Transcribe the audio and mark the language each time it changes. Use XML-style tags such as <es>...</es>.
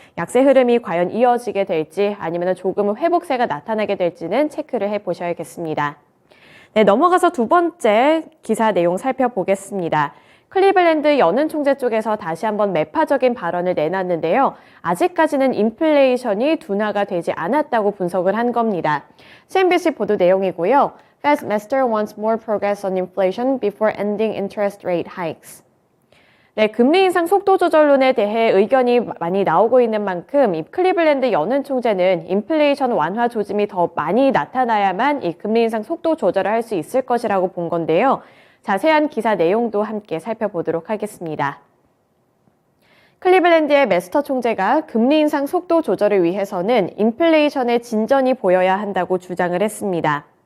<ko>약세 흐름이 과연 이어지게 될지 아니면 조금은 회복세가 나타나게 될지는 체크를 해보셔야겠습니다. 네, 넘어가서 두 번째 기사 내용 살펴보겠습니다. 클리블랜드 연은 총재 쪽에서 다시 한번 매파적인 발언을 내놨는데요. 아직까지는 인플레이션이 둔화가 되지 않았다고 분석을 한 겁니다. CNBC 보도 내용이고요.</ko> <en>Fed's master wants more progress on inflation before ending interest rate hikes.</en> <ko>네, 금리 인상 속도 조절론에 대해 의견이 많이 나오고 있는 만큼 이 클리블랜드 연은 총재는 인플레이션 완화 조짐이 더 많이 나타나야만 이 금리 인상 속도 조절을 할 수 있을 것이라고 본 건데요. 자세한 기사 내용도 함께 살펴보도록 하겠습니다. 클리블랜드의 메스터 총재가 금리 인상 속도 조절을 위해서는 인플레이션의 진전이 보여야 한다고 주장을 했습니다.</ko>